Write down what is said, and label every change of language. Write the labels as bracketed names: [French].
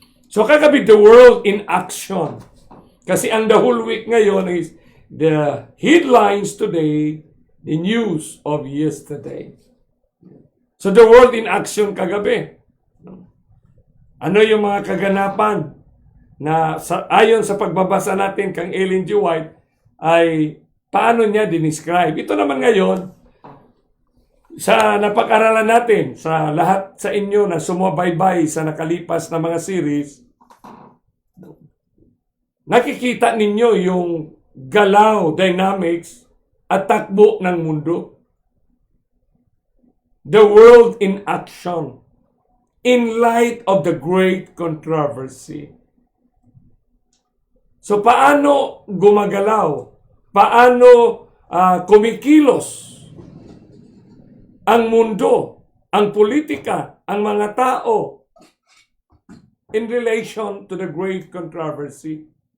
[English] So kagabi, the world in action. Kasi ang the whole week ngayon is the headlines today, the news of yesterday. So the world in action kagabi. [Filipino] Ano yung mga kaganapan na ayon sa pagbabasa natin kang Ellen G. White ay paano niya dinescribe. Ito naman ngayon, sa napag-aralan natin, sa lahat sa inyo na sumubaybay sa nakalipas na mga series, nakikita ninyo yung galaw, dynamics, at takbo ng mundo. [English] The world in action in light of the great controversy. [Filipino] So paano gumagalaw? Paano kumikilos ang mundo, ang politika, ang mga tao [English] in relation to the great controversy?